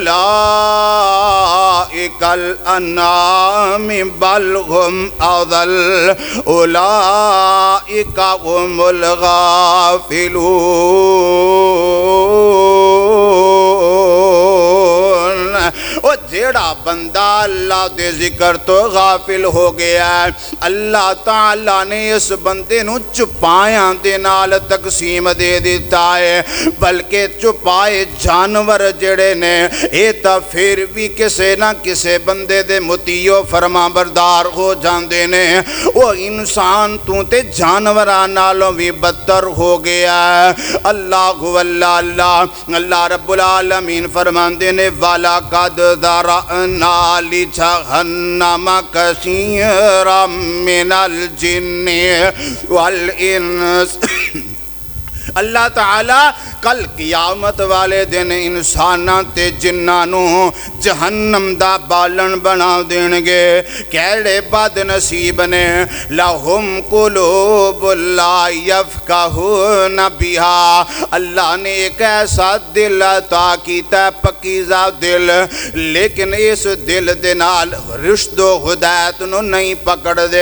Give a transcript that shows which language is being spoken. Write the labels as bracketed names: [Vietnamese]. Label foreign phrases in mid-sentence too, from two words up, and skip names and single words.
[Arabic] أُولَئِكَ الْأَنْعَامِ بَلْ هُمْ أَضَلُّ أُولَئِكَ هُمُ الْغَافِلُونَ۔ [Punjabi] اور جیڑا بندہ اللہ دے ذکر تو غافل ہو گیا ہے، اللہ تعالیٰ نے اس بندے نو چپایاں دے نال تقسیم دے دیتا ہے، بلکہ چپائے جانور جڑے نے اے تا پھر بھی کسے نہ کسے بندے دے مطیع فرما بردار ہو جاندے نے، وہ انسان تو تے جانوراں نالوں بھی بدتر ہو گیا ہے۔ [Arabic] اللہ واللہ اللہ رب العالمین [Punjabi] فرماندے نے [Arabic] وَلَقَدْ ذَرَأْنَا ذرأنا لجہنم کثیرا من الجن والانس۔ [Punjabi] اللہ تعالیٰ کل قیامت والے دن انساناں تے جناں نوں جہنم دا بالن بنا دین گے۔ کیڑے بد نصیب نے [Arabic] لہم قلوب لا یفقہون بہا، [Punjabi] اللہ نے ایک ایسا دل عطا کیتا ہے، پکیزہ دل، لیکن اس دل دے نال رشد و ہدایت نو نہیں پکڑ دے۔